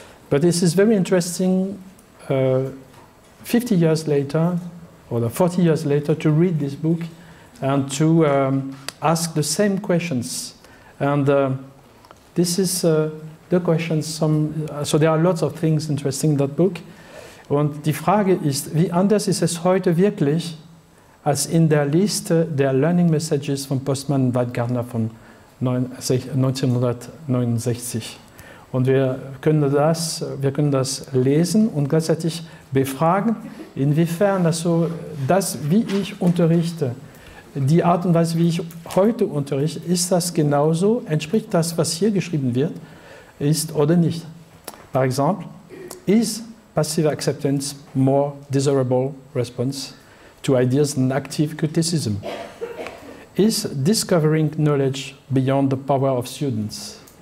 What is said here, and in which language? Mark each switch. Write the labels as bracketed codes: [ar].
[en] But this is very interesting 50 years later, or 40 years later, to read this book and to ask the same questions. And this is the questions. So there are lots of things interesting in that book. [de] Und die Frage ist, wie anders ist es heute wirklich als in der Liste der Learning Messages von Postman und Weidgardner von 1969. Und wir können das lesen und gleichzeitig befragen, inwiefern das, wie ich unterrichte, die Art und Weise, wie ich heute unterrichte, ist das genauso, entspricht das, was hier geschrieben wird, ist oder nicht. [fr] Par exemple, [en] is passive acceptance more desirable response to ideas than active criticism? Is discovering knowledge beyond the power of students?